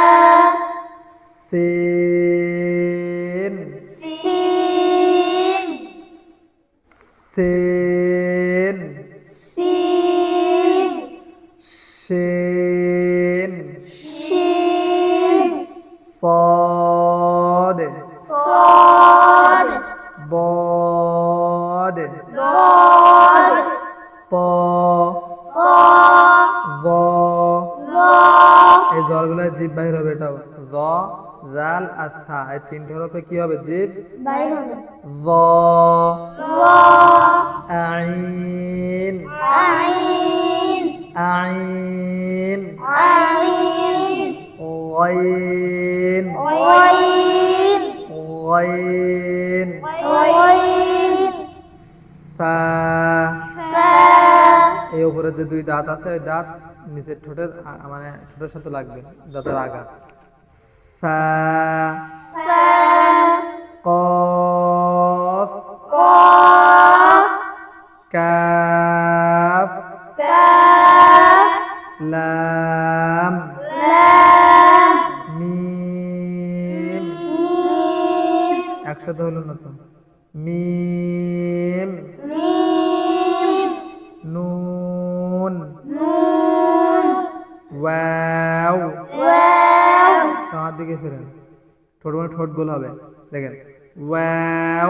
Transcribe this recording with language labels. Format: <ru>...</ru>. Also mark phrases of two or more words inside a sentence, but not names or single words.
<ar>সিন সিন সিন সিন শিন শিন صاد صاد ضاد ضاد طا طا ظا। ظا</ar> <bn>এই জলগুলো জিভ বাহির হবে, এটাও য জাল আর সা, এই তিনটে হরফে কি হবে? জিভ বাইর হবে য।</bn> <ar>ظا আইন আইন আইন আইন গাইন ওয়াইন গাইন ওয়াইন ফা। ফা</ar> <bn>এই উপরে যে দুই দাঁত আছে, ওই দাঁত নিচের ঠোঁটের মানে ঠোঁটের সাথে লাগবে, দাঁতের আগা।</bn> <ar>ফা ফা কফ কফ কাফ কাফ লাম লাম মিম। মিম</ar> <bn>একসাথে হলো না তো। মিম</bn> <ar>মিম নুন নুন ওয়াও। ওয়াও</ar> <bn>আমার দিকে ফিরেন, ঠোঁট মানে ঠোঁট গোল হবে, দেখেন ওয়াও</bn>